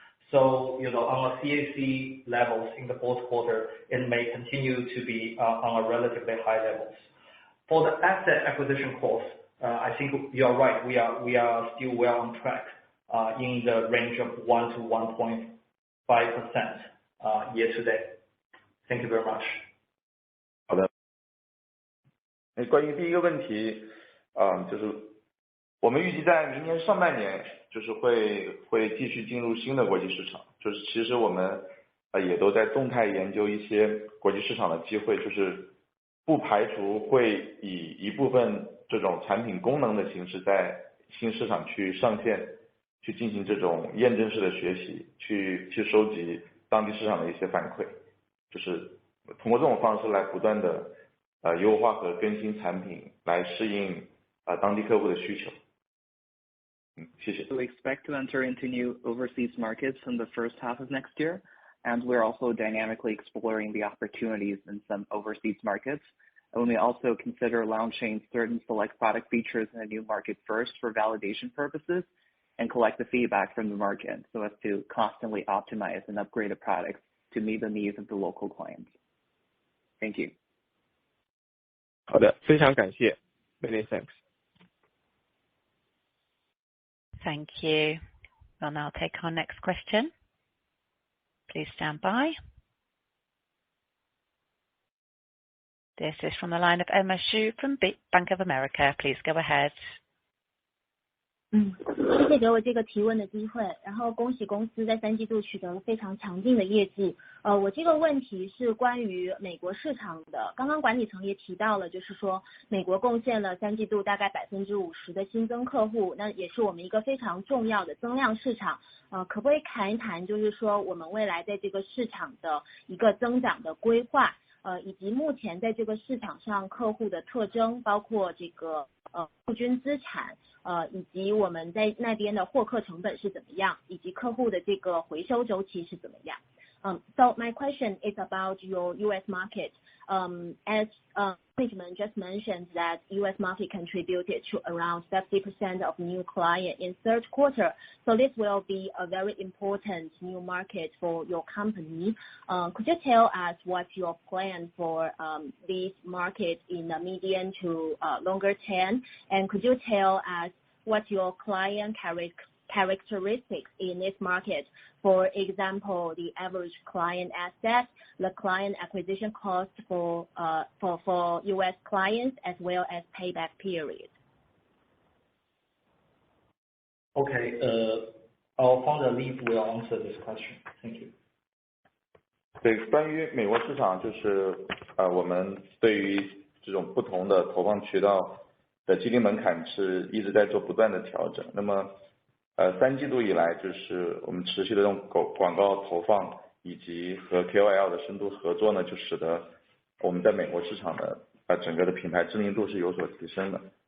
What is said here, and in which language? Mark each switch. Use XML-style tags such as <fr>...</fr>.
<en>So on a CAC levels in the fourth quarter, it may continue to be on a relatively high levels. For the asset acquisition cost, I think you are right. We are still well on track in the range of 1 to 1.5% year to date. Thank you very much.</en> <zh>好的。关于第一个问题，就是我们预计在明年上半年，就是会继续进入新的国际市场。就是其实我们也都在动态研究一些国际市场的机会，就是不排除会以一部分这种产品功能的形式在新市场去上线，去进行这种验证式的学习，去收集当地市场的一些反馈，就是通过这种方式来不断的优化和更新产品，来适应当地客户的需求。谢谢。</zh> <en>We expect to enter into new overseas markets in the first half of next year, and we're also dynamically exploring the opportunities in some overseas markets. And we may also consider launching certain select product features in a new market first for validation purposes and collect the feedback from the market so as to constantly optimize and upgrade the products to meet the needs of the local clients. Thank you.</en> <zh>好的，非常感谢 ，</zh> <en>Many thanks. Thank you. We'll now take our next question. Please stand by. This is from the line of Emma Xu from Bank of America. Please go ahead.</en> <zh>谢谢给我这个提问的机会，然后恭喜公司在三季度取得了非常强劲的业绩。我这个问题是关于美国市场的，刚刚管理层也提到了，就是说美国贡献了三季度大概50%的新增客户，那也是我们一个非常重要的增量市场。可不可以谈一谈，就是说我们未来在这个市场的一个增长的规划，以及目前在这个市场上客户的特征，包括这个户均资产。以及我们在那边的获客成本是怎么样，以及客户的这个回收周期是怎么样。</zh> <en>So my question is about your US market. As management just mentioned that US market contributed to around 70% of new client in third quarter. So this will be a very important new market for your company. Could you tell us what's your plan for this market in the medium to longer term? And could you tell us what your client characteristics in this market? For example, the average client asset, the client acquisition cost for US clients, as well as payback period. Okay, our founder Leaf will answer this question. Thank you.</en> <zh>对，关于美国市场，就是我们对于这种不同的投放渠道的激励门槛是一直在做不断的调整。那么三季度以来，就是我们持续的这种广告投放以及和 KOL 的深度合作呢，就使得我们在美国市场的整个的品牌知名度是有所提升的。</zh>